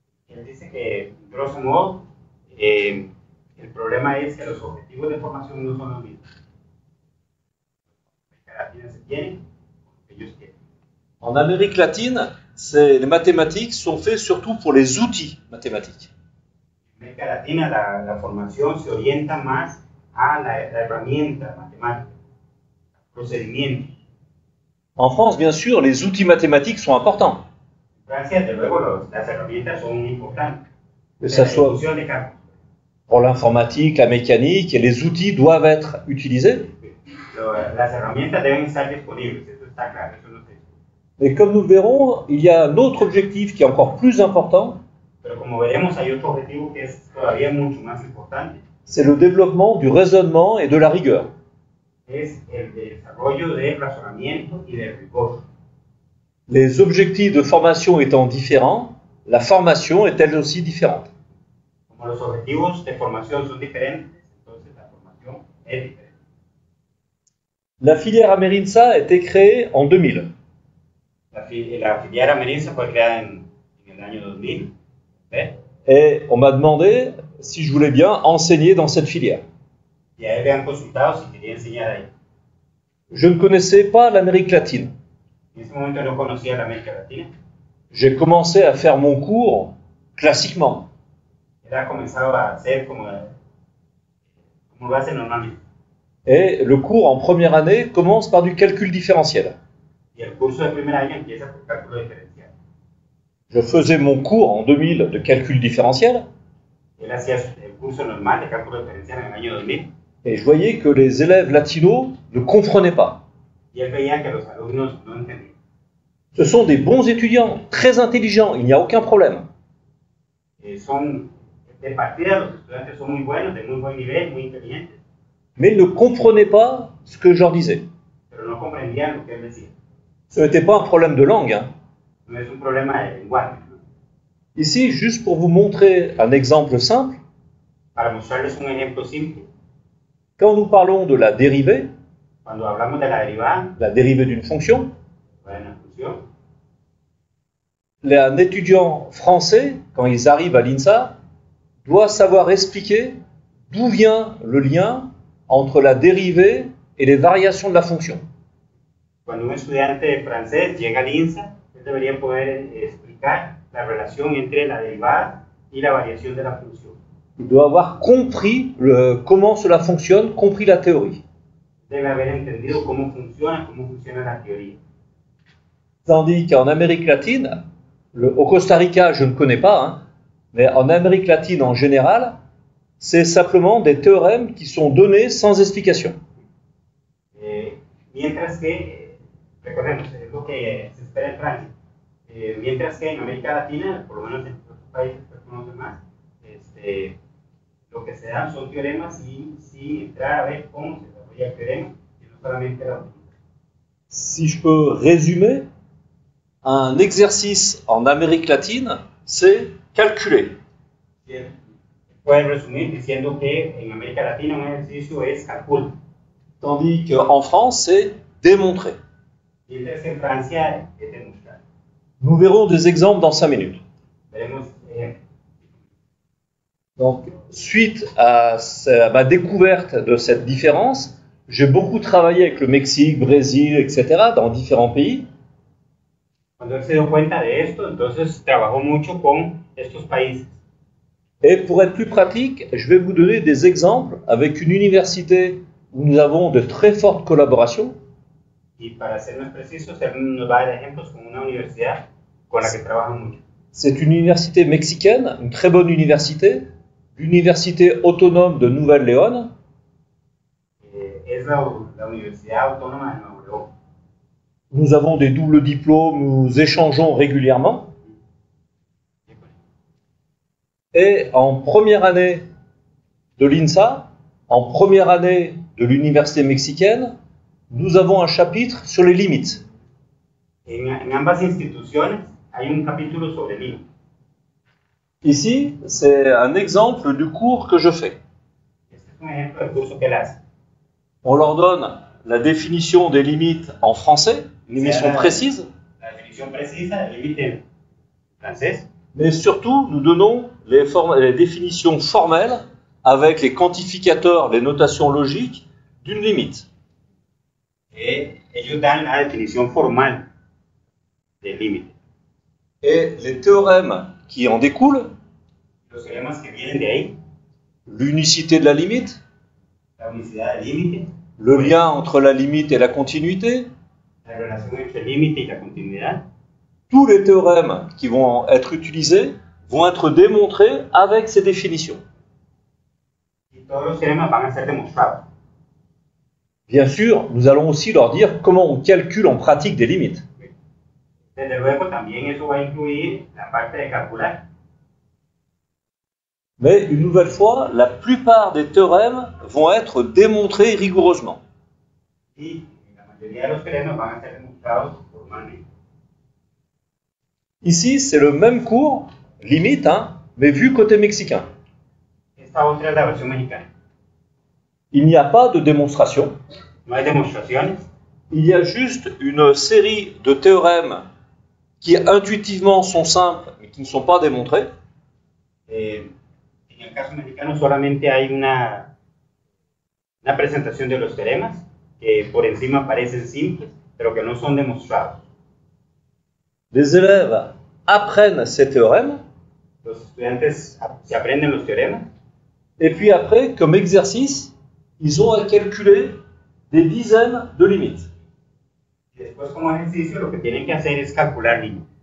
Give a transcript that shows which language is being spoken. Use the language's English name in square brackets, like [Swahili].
[Spanish] Él dice que, grosso modo, el problema es que los objetivos de formación no son los mismos. Cada quien se tiene lo que ellos quieren. [French] En Amérique latine, les mathématiques sont faites surtout pour les outils mathématiques. [Spanish] En América Latina la formación se orienta más a la herramienta matemática, al procedimiento. [French] En France, bien sûr, les outils mathématiques sont importants. [Spanish] En Francia, desde luego, las herramientas son importantes. [French] Que ça La soit [Spanish] ejecución de cálculos. [French] pour l'informatique, la mécanique, et les outils doivent être utilisés. [Spanish] Las herramientas deben estar disponibles, eso está claro, eso no se discute. [French] Mais comme nous le verrons, il y a un autre objectif qui est encore plus important, [Spanish] Pero como veremos, hay otro objetivo que es todavía mucho más importante, [French] c'est le développement du raisonnement et de la rigueur. [Spanish] es el desarrollo del razonamiento y del rigor. [French] Les objectifs de formation étant différents, la formation est elle aussi différente. [Spanish] Como los objetivos de formación son diferentes, entonces la formación es diferente. [French] La filière Amerinsa a été créée en 2000. [Spanish] La filial Amerinsa fue creada en el año 2000. ¿Ve? [French] Et on m'a demandé si je voulais bien enseigner dans cette filière. [Spanish] Y a él le han consultado si quería enseñar ahí. [French] Je ne connaissais pas l'Amérique latine. [Spanish] En ese momento no conocía la América Latina. [French] J'ai commencé à faire mon cours classiquement. [Spanish] Él ha comenzado a hacer como lo hace normalmente. [French] Et le cours en première année commence par du calcul différentiel. [Spanish] Y el curso de primer año empieza por cálculo diferencial. [French] Je faisais mon cours en 2000 de calcul différentiel [Spanish] Él hacía el curso normal de cálculo diferencial en el año 2000 [French] et je voyais que les élèves latinos ne comprenaient pas. [Spanish] y él veía que los alumnos no entendían. [French] Ce sont des bons étudiants, très intelligents, il n'y a aucun problème. [Spanish] Son de partida, los estudiantes son muy buenos, de muy buen nivel, muy inteligentes, [French] Mais ils ne comprenaient pas ce que je leur disais. [Spanish] pero no comprendían lo que él decía. [French] Ce n'était pas un problème de langue, hein. [Spanish] No es un problema de lenguaje, ¿no? [French] Ici, juste pour vous montrer un exemple simple, [Spanish] Para mostrarles un ejemplo simple, [French] quand nous parlons de la dérivée [Spanish] cuando hablamos de la [French] dérivée d'une fonction, [Spanish] de una función, [French] un étudiant français, quand ils arrivent à l'INSA, doit savoir expliquer d'où vient le lien entre la dérivée et les variations de la fonction. [Spanish] cuando un estudiante francés llega al INSA, él debería poder explicar la relación entre la derivada y la variación de la función. [French] Il doit avoir compris comment cela fonctionne, compris la théorie. [Spanish] Debe haber entendido cómo funciona la teoría. [French] Tandis qu'en Amérique latine, au Costa Rica, je ne connais pas, hein, mais en Amérique latine en général, c'est simplement des théorèmes qui sont donnés sans explication. [Spanish] Mientras que, recordemos, es lo que se espera en Francia. Mientras que en América Latina, por lo menos en otros países que conocen más, lo que se dan son teoremas sin entrar a ver cómo se desarrolla el teorema, y no solamente la utilidad. [French] Si je peux résumer, un exercice en Amérique latine, c'est calculer. [Spanish] Pueden resumir diciendo que en América Latina un ejercicio es calculo. [French] Tandis qu'en France, c'est démontrer. [Spanish] Mientras que en Francia es demostrar. [French] Nous verrons des exemples dans 5 minutes. [Spanish] Veremos ejemplos. [French] Donc, suite à ma découverte de cette différence, j'ai beaucoup travaillé avec le Mexique, Brésil, etc., dans différents pays. [Spanish] Cuando él se dio cuenta de esto, entonces trabajó mucho con estos países. [French] Et pour être plus pratique, je vais vous donner des exemples avec une université où nous avons de très fortes collaborations. [Spanish] Y para ser más precisos, él nos va a dar ejemplos con una universidad con la que trabaja mucho. [French] C'est une université mexicaine, une très bonne université, l'Université autonome de Nouvelle-Léon. [Spanish] Es la Universidad Autónoma de Nuevo León. [French] Nous avons des doubles diplômes, nous échangeons régulièrement. Et en première année de l'INSA, en première année de l'université mexicaine, nous avons un chapitre sur les limites. [Spanish] En ambas instituciones hay un capítulo sobre límites. [French] Ici, c'est un exemple du cours que je fais. [Spanish] Este es un ejemplo del curso que él hace. [French] On leur donne la définition des limites en français, une définition précise, [Spanish] La definición precisa del límite en francés. [French] mais surtout, nous donnons les définitions formelles avec les quantificateurs, les notations logiques d'une limite. [Spanish] Ellos dan la definición formal del límite. [French] Et les théorèmes qui en découlent, [Spanish] Los teoremas que vienen de ahí, [French] l'unicité de la limite, [Spanish] la unicidad del límite, [French] le lien entre la limite et la continuité, [Spanish] la relación entre el límite y la continuidad, [French] tous les théorèmes qui vont être utilisés vont être démontrés avec ces définitions. [Spanish] y todos los teoremas van a ser demostrados. [French] Bien sûr, nous allons aussi leur dire comment on calcule en pratique des limites. [Spanish] Desde luego, también eso va a incluir la parte de calcular. [French] Mais une nouvelle fois, la plupart des théorèmes vont être démontrés rigoureusement. [Spanish] Y la mayoría de los teoremas van a ser demostrados formalmente. [French] Ici, c'est le même cours, limite, hein, mais vu côté mexicain. [Spanish] Esta otra es la versión mexicana. [French] Il n'y a pas de démonstration. [Spanish] No hay demostraciones, [French] Il y a juste une série de théorèmes qui intuitivement sont simples, mais qui ne sont pas démontrés. [Spanish] en el caso mexicano solamente hay una presentación de los teoremas que por encima parecen simples, pero que no son demostrados. [French] Les élèves apprennent ces théorèmes, [Spanish] Los estudiantes se aprenden los teoremas [French] et puis après, comme exercice, ils ont à calculer des dizaines de limites. [Spanish] y después como ejercicio lo que tienen que hacer es calcular límites.